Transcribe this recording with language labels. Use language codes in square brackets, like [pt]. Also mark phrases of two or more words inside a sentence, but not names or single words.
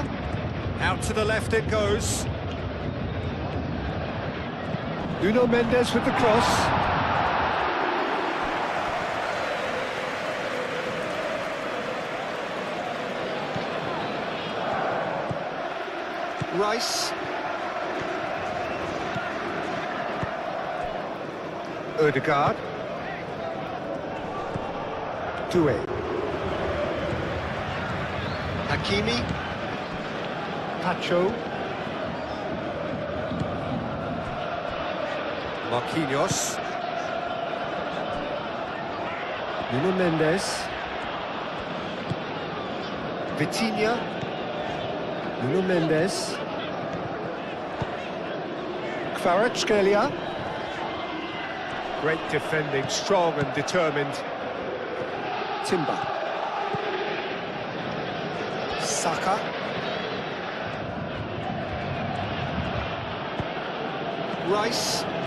[en] Out to the left it goes. Nuno Mendes with the cross. Rice. Ødegaard. Doué. Hakimi. Pacho. Marquinhos. Nuno Mendes. Vitinha. Nuno Mendes. Kvaratskhelia. Great defending, strong and determined. Timber. Saka. Rice.